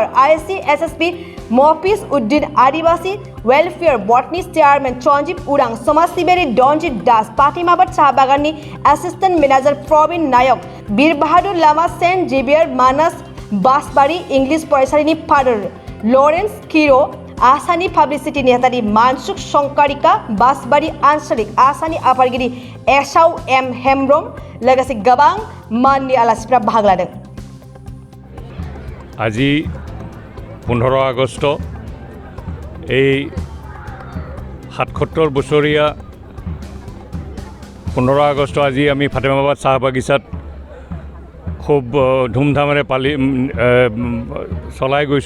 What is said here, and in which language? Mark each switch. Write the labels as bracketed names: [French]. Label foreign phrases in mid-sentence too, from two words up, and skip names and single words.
[Bodo] आईएससी एसएसपी मफिज उद्दीन, आदिवासी वेलफेयर बर्डनि चेयारमेन सञ्जीव उरां, समाज सिबियारि रन्जित दास, पार्टिमाबाद साहा बागाननि [English] assistant manager [Bodo] प्रवीण नायक, बीर बाहादुर लामा, सेन्ट जेभियर मानास बासबारि इंलिश फरायसालिनि फादर लरेन्स खिरो, आसानि पाब्लिसिटी नेहाथारि मानसुक संकारिका, बासबारि आन्सलिक आसानि आफादगिरि एसाव एम हेम्ब्रम लोगोसे गोबां माननि आलासिफ्रा बाहागो लादों। [Assamese] আজি 15 আগষ্ট এই 77 বছৰীয়া 15 আগষ্ট আজি আমি ফাতেমাবাদ চাহ বাগিচাত খুব ধুমধামেৰে চলাই গৈছোঁ।